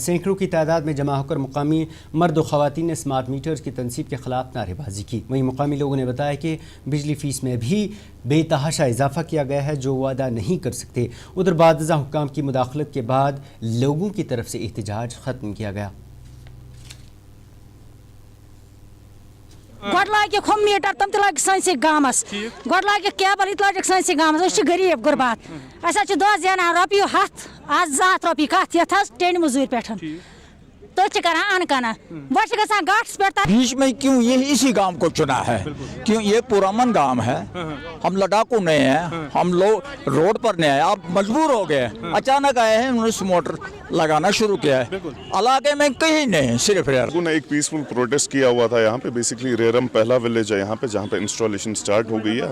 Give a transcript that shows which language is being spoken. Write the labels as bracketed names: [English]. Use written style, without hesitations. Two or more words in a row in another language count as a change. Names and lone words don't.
[Urdu] سینکڑوں کی تعداد میں جمع ہو کر مقامی مرد و خواتین نے اسمارٹ میٹرز کی تنصیب کے خلاف نعرے بازی کی۔ وہیں مقامی لوگوں نے بتایا کہ بجلی فیس میں بھی بے تحاشا اضافہ کیا گیا ہے جو وہ ادا نہیں کر سکتے۔ ادھر بعد ازاں حکام کی مداخلت کے بعد لوگوں کی طرف سے احتجاج ختم کیا گیا۔ [Kashmiri] گۄڈٕ لاگِکھ ہُم میٖٹر تِم تہِ لٲگِکھ سٲنسٕے گامَس گۄڈٕ لاگِکھ کیبَل یہِ تہِ لٲگِکھ سٲنسٕے گامَس أسۍ چھِ غریٖب غُربات أسۍ حظ چھِ دۄہَس زینان رۄپیہِ ہَتھ آز 2 ہَتھ رۄپیہِ کَتھ یَتھ حظ ٹیٚنۍ مٔزوٗرۍ پٮ۪ٹھ تٔتھۍ چھِ کَران اَنہٕ کَنہٕ گۄڈٕ چھِ گژھان گھاٹَس پٮ۪ٹھ [Urdu] بیچ میں کیوں یہ اسی گاؤں کو چنا ہے؟ کیوں یہ پرامن گاؤں ہے، ہم لڑاکو نہیں ہیں، ہم لوگ روڈ پر نہیں آئے، آپ مجبور ہو گئے، اچانک آئے ہیں، انہوں نے موٹر لگانا شروع کیا ہے علاقے میں کہیں نہیں، صرف ریئر نے ایک [English] peaceful protest [Urdu] کیا ہوا تھا یہاں پہ، بیسکلی ریرم پہلا ولیج ہے یہاں پہ جہاں پہ [English] installation start [Urdu] ہو گئی ہے۔